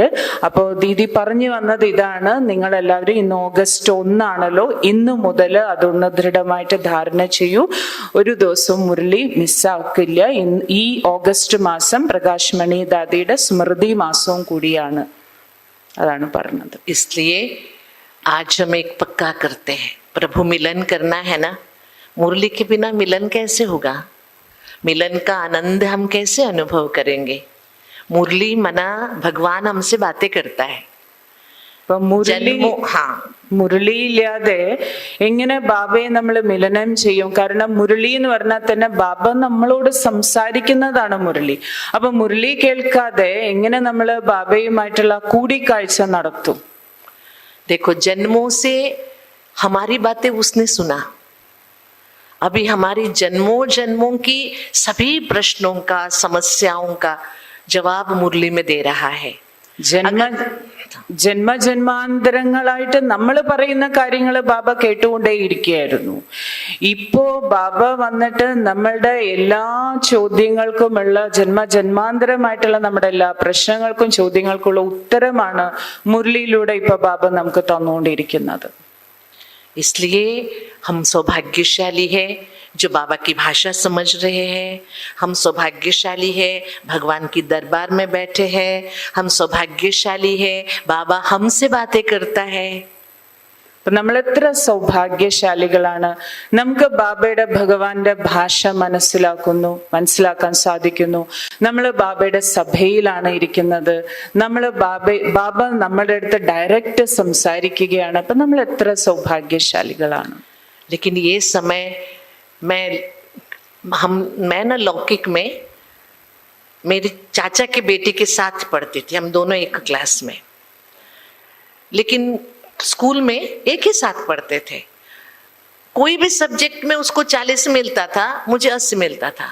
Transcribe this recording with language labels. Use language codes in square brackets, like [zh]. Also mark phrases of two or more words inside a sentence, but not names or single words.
[ml] അപ്പോ ദീദി പറഞ്ഞു വന്നത് ഇതാണ്, നിങ്ങൾ എല്ലാവരും ഇന്ന് ഓഗസ്റ്റ് 1 ആണല്ലോ, ഇന്നു മുതൽ അതൊന്ന് ദൃഢമായിട്ട് ധാരണ ചെയ്യൂ. ഒരു ദിവസവും മുരളി മിസ്സാക്കില്ല. ഈ ഓഗസ്റ്റ് മാസം പ്രകാശ്മണി ദാദിയുടെ സ്മൃതി മാസവും കൂടിയാണ്. അതാണ് പറഞ്ഞത്. [hi] इसलिए आज हम एक पक्का करते हैं, प्रभु मिलन करना है ना, मुरली के बिना मिलन कैसे होगा? मिलन का आनंद हम कैसे अनुभव करेंगे? मुरली मना भगवान हमसे बातें करता है. [ml] മുരളി ഇല്ലാതെ എങ്ങനെ ബാബയെ നമ്മൾ മിലനം ചെയ്യും? കാരണം മുരളി എന്ന് പറഞ്ഞാൽ തന്നെ ബാബ നമ്മളോട് സംസാരിക്കുന്നതാണ് മുരളി. അപ്പൊ മുരളി കേൾക്കാതെ എങ്ങനെ നമ്മൾ ബാബയുമായിട്ടുള്ള കൂടിക്കാഴ്ച നടത്തും? [hi] देखो जन्मों से हमारी बातें उसने सुना. अभी हमारी जन्मों की सभी प्रश्नों का, समस्याओं का जवाब मुरली में दे रहा है. [ml] ജന്മാന്തരങ്ങളായിട്ട് നമ്മൾ പറയുന്ന കാര്യങ്ങൾ ബാബ കേട്ടുകൊണ്ടേയിരിക്കുകയായിരുന്നു. ഇപ്പോ ബാബ വന്നിട്ട് നമ്മളുടെ എല്ലാ ചോദ്യങ്ങൾക്കുമുള്ള ജന്മാന്തരമായിട്ടുള്ള നമ്മുടെ എല്ലാ പ്രശ്നങ്ങൾക്കും ചോദ്യങ്ങൾക്കുള്ള ഉത്തരമാണ് മുരളിയിലൂടെ ഇപ്പൊ ബാബ നമുക്ക് തന്നുകൊണ്ടിരിക്കുന്നത്. [hi] इसलिए हम सौभाग्यशाली है जो बाबा की भाषा समझ रहे हैं, हम सौभाग्यशाली है भगवान की दरबार में बैठे हैं, हम सौभाग्यशाली है बाबा हमसे बातें करता है। [ml] അപ്പൊ നമ്മൾ എത്ര സൗഭാഗ്യശാലികളാണ്. നമുക്ക് ബാബയുടെ ഭഗവാന്റെ ഭാഷ മനസ്സിലാക്കാൻ സാധിക്കുന്നു. നമ്മൾ ബാബയുടെ സഭയിലാണ് ഇരിക്കുന്നത്. നമ്മൾ ബാബ നമ്മുടെ അടുത്ത് ഡയറക്റ്റ് സംസാരിക്കുകയാണ്. അപ്പൊ നമ്മൾ എത്ര സൗഭാഗ്യശാലികളാണ്. [hi] लेकिन ये समय मैं ना लौकिक में मेरी चाचा के बेटे के साथ पढ़ती थी, हम दोनों एक क्लास में, लेकिन स्कूल में एक ही साथ पढ़ते थे। कोई भी सब्जेक्ट में उसको 40 मिलता था, मुझे 80 मिलता था।